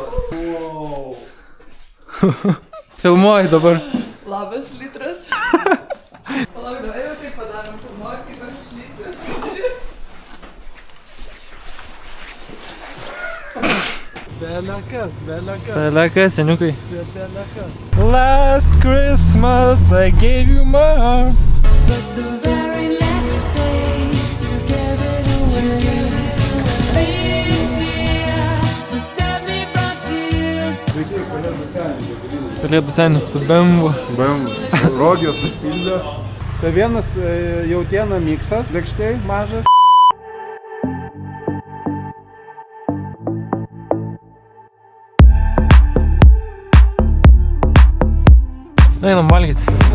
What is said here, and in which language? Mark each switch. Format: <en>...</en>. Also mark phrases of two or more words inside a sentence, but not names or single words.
<lt>Filmuoji dabar. Labas litras. Palauk, dabar jau taip padarom. Filmuoji, kaip aš išlysiu. Belekas. Belekas, seniukai. Belekas.</lt> <en>Last Christmas I gave you my heart. But the very next day you gave it away. This year to save me from tears.</en> <lt>Kalėdų senis su BMW. Rogijos užpildė. Tai vienas jautiena miksas, lėkštai mažas. Einam valgyti.</lt>